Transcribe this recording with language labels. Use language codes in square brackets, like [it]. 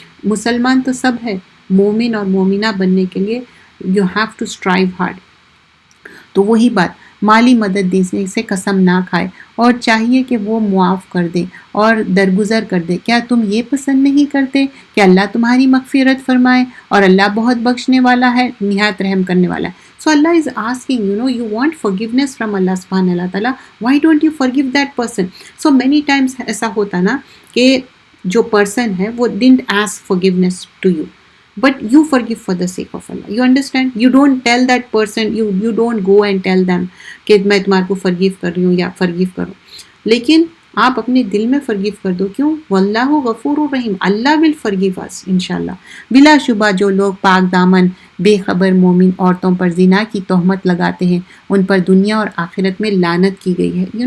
[ur] مسلمان تو سب ہے, مومن اور مومنہ بننے کے لیے [en] you have to strive hard. [ur] تو وہی بات, مالی مدد دینے سے قسم نہ کھائے, اور چاہیے کہ وہ معاف کر دے اور درگزر کر دے. کیا تم یہ پسند نہیں کرتے کہ اللہ تمہاری مغفرت فرمائے, اور اللہ بہت بخشنے والا ہے, نہایت رحم کرنے والا ہے. [en] So Allah is asking, you want forgiveness from Allah subhanahu wa ta'ala. Why don't you forgive that person? So many times [ur] ایسا ہوتا نا کہ جو پرسن ہے وہ [en] didn't ask forgiveness to you, but you forgive for the sake of Allah. You understand? You don't tell that person, you don't go and tell them [ur] کہ میں تمہارے کو forgive کر رہی ہوں یا forgive کرو, لیکن آپ اپنے دل میں forgive کر دو. کیوں؟ [ar] واللہ غفور الرحیم, [ur] اللہ [en] will forgive us [ur] انشاءاللہ. بلا شبہ جو لوگ پاک دامن بے خبر مومن عورتوں پر زنا کی تہمت لگاتے ہیں, ان پر دنیا اور آخرت میں لعنت کی گئی ہے.